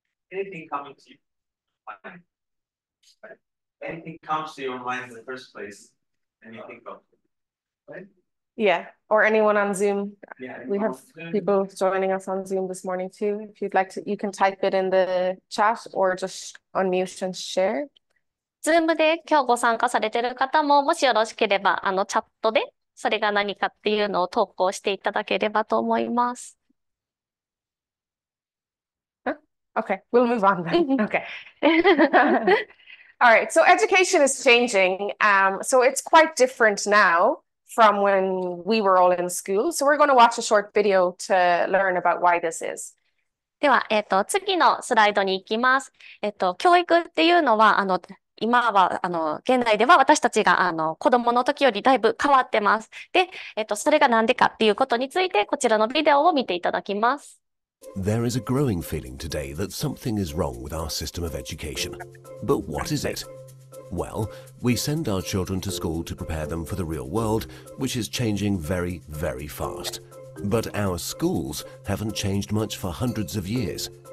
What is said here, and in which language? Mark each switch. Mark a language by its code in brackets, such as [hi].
[en] Anything coming to you, right? Anything comes to your mind in the first place, and you think of it, right? Yeah, or anyone on Zoom. Yeah, We have people joining us on Zoom this morning too. If you'd like to, you can type it in the chat or just unmute and share. [ja] ズームで今日ご参加されている方も、もしよろしければ、チャットで、それが何かっていうのを投稿していただければと思います。 [en] Okay, we'll move on then. Okay. All right, so education is changing. So it's quite different now from when we were all in school. So we're going to watch a short video to learn about why this is. [ja] では、次のスライドに行きます。教育っていうのは、今は、現代では私たちが、子供の時よりだいぶ変わってます。で、それが何でかっていうことについて、こちらのビデオを見ていただきます。 [en] There is a growing feeling today that something is wrong with our system of education. But what is it? Well, we send our children to school to prepare them for the real world, which is changing very, very fast. But our schools haven't changed much for hundreds of years.